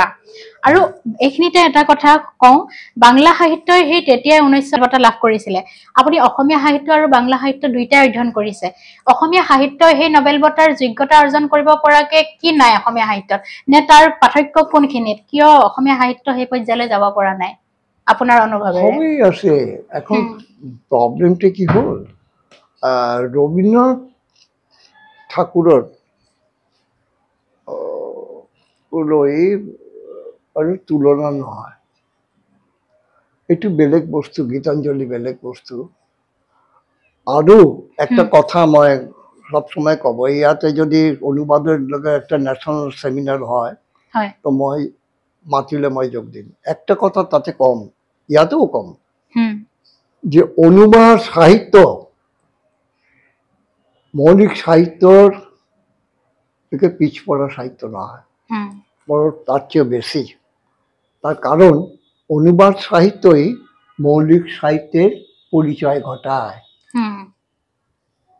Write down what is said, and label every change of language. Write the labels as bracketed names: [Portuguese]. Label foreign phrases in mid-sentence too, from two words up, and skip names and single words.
[Assamese] আৰু এইখিনিতে এটা কথা কওঁ, বাংলা সাহিত্যই সেই তেতিয়াই 1900 বঁটা লাভ কৰিছিলে। আপুনি অসমীয়া সাহিত্য আৰু বাংলা সাহিত্য দুইটাই অধ্যয়ন কৰিছে। অসমীয়া সাহিত্যই সেই নবেল বঁটাৰ যোগ্যতা অৰ্জন কৰিব পৰাকে কি নাই অসমীয়া সাহিত্যত, নে তাৰ পাৰ্থক্য কোনখিনিত, কিয় অসমীয়া সাহিত্য সেই পৰ্যায়লৈ যাব পৰা নাই আপোনাৰ অনুভৱেৰে? [Bangla] সবই আছে। এখন প্রবলেমটা কি হল, রবীন্দ্রনাথ ঠাকুরের [Assamese] আৰু তুলনা নহয়, এইটো বেলেগ বস্তু, গীতাঞ্জলি বেলেগ বস্তু। আৰু একটা কথা মই সবসময় কব, ইয়াতে যদি অনুবাদের লগে একটা [English] national seminar [Assamese] হয় তো মই মাতিলে মই যোগ দিম। [Bangla] একটা কথা তাতে কম, ইয়াতেও কম, যে অনুবাদ সাহিত্য মৌলিক সাহিত্যর থেকে পিছপড়া সাহিত্য নয়, বড় তার চেয়ে বেশি। তার কারণ অনুবাদ সাহিত্যই মৌলিক সাহিত্যের পরিচয় ঘটায়।